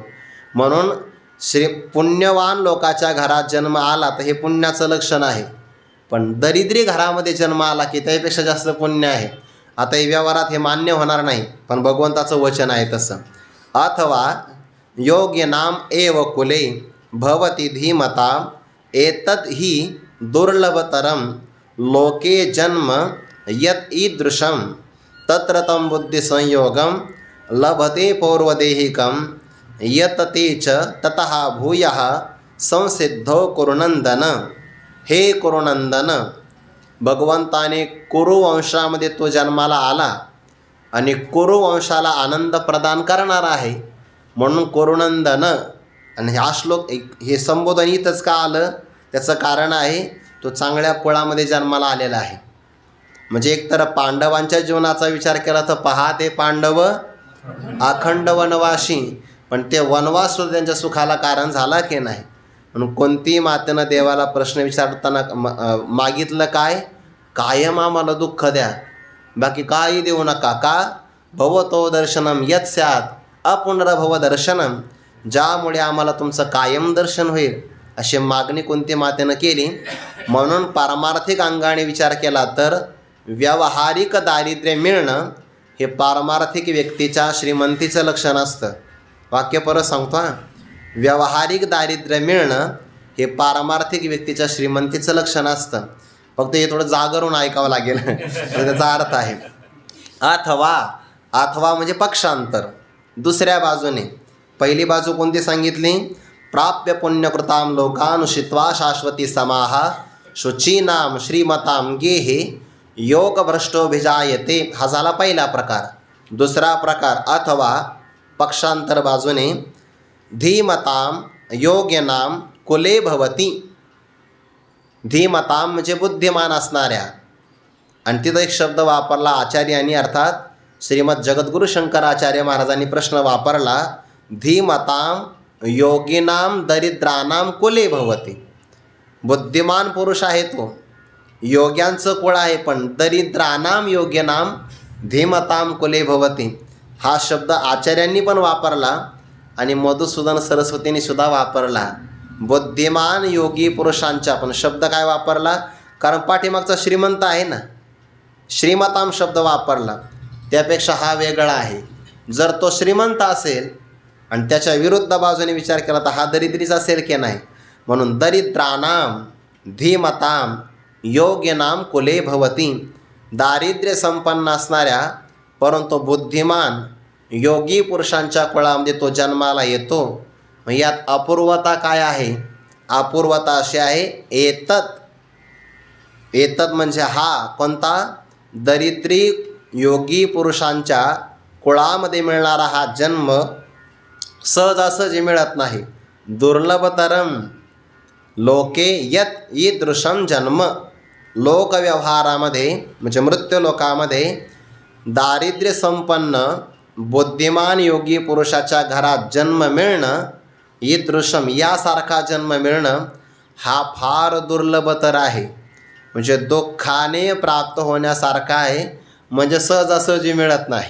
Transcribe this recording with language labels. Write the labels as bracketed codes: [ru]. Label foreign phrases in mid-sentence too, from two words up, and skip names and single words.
[mr] म्हणून पुण्यवान लोकाच्या घरात जन्म आला तर हे पुण्याचं लक्षण आहे. पण दरिद्री घरामध्ये जन्म आला की त्यापेक्षा जास्त पुण्य आहे. आता हे व्यवहारात हे मान्य होणार नाही, पण भगवंताचं वचन आहे तसं. [sa] अथवा योग्य नाम एव कुले भवती धीमता एतद ही दुर्लभतरम लोके जन्म यत ईदृशम तत्र तम बुद्धिसंयोगम लभते पौर्वदेहिकम यत ते च ततः भूयः संसिद्धो कुरुनंदन. [mr] हे कुरुनंदन, भगवंताने कुरुवंशामध्ये तो जन्माला आला आणि कुरुवंशाला आनंद प्रदान करणार आहे म्हणून कुरुनंदन. आणि हा श्लोक हे संबोधन इथंच का आलं त्याचं कारण आहे, तो चांगल्या कुळामध्ये जन्माला आलेला आहे. म्हणजे एकतर पांडवांच्या जीवनाचा विचार केला तर पहा, ते पांडव अखंड वनवासी, पण ते वनवास सुद्धा त्यांच्या सुखाला कारण झाला की नाही. म्हणून कोणतीही मातेनं देवाला प्रश्न विचारताना मागितलं काय? कायम आम्हाला दुःख द्या, बाकी काही देऊ नका. का? [sa] भवतो दर्शनम यत् स्यात् अपुनर्भव दर्शनम, [mr] ज्यामुळे आम्हाला तुमचं कायम दर्शन होईल, अशी मागणी कुंती मातेनं केली. म्हणून पारमार्थिक अंगाने विचार केला तर व्यावहारिक दारिद्र्य मिळणं हे पारमार्थिक व्यक्तीच्या श्रीमंतीचं लक्षण असतं. वाक्य परत सांगतो हां. व्यावहारिक दारिद्र्य मिळणं हे पारमार्थिक व्यक्तीच्या श्रीमंतीचं लक्षण असतं. फक्त हे थोडं जागरून ऐकावं लागेल त्याचा अर्थ आहे. अथवा म्हणजे पक्षांतर. दुसऱ्या बाजूने पहिली बाजू कोणती सांगितली? [sa] प्राप्य पुण्यकृतां लोकानुषित्वा शाश्वती समाहा शुचीनाम श्रीमतां गेहे योगभ्रष्टोभिजायते. [mr] हा झाला पहिला प्रकार. दुसरा प्रकार अथवा पक्षांतर बाजूने [sa] धीमतां योग्यनाम कुले भवती. [mr] धीमतां म्हणजे बुद्धिमान असणाऱ्या. आणि तिथं एक शब्द वापरला आचार्यांनी, अर्थात श्रीमद जगद्गुरु शंकराचार्य महाराजांनी प्रश्न वापरला, [sa] धीमतां योगिनाम दरिद्रानाम कुले भवती. [mr] बुद्धिमान पुरुष आहे तो, योग्यांचं कुळ आहे, पण [sa] दरिद्रानाम योग्यनाम धीमतां कुले भवती [mr] हा शब्द आचार्यांनी पण वापरला आणि मधुसूदन सरस्वतींनी सुद्धा वापरला. बुद्धिमान योगी पुरुषांच्या पण शब्द काय वापरला? कारण पाठीमागचा श्रीमंत आहे ना, श्रीमताम शब्द वापरला, त्यापेक्षा हा वेगळा आहे. जर तो श्रीमंत असेल आणि त्याच्या विरुद्ध बाजूने विचार केला तर हा दरिद्रीच असेल की नाही. [sa] म्हणून दरिद्रानाम धीमताम योग्यनाम कुले भवती. [mr] दारिद्र्य संपन्न असणाऱ्या परंतु बुद्धिमान योगी पुरुषांच्या कुळामध्ये तो जन्माला येतो. यात अपूर्वता काय आहे? अपूर्वता अशी आहे, एतत म्हणजे हा कोणता? दरिद्री योगी पुरुषांच्या कुळामध्ये मिळणारा हा जन्म सहजासहजी मिळत नाही. [sa] दुर्लभतरम लोके यत ईदृशम जन्म. [mr] लोकव्यवहारामध्ये म्हणजे मृत्यूलोकामध्ये दारिद्र्य संपन्न बुद्धिमान योगी पुरुषाच्या घरात जन्म मिळणं, ईदृशम यासारखा जन्म मिळणं हा फार दुर्लभतर आहे. म्हणजे दुःखाने प्राप्त होण्यासारखा आहे, म्हणजे सहजासहजी मिळत नाही.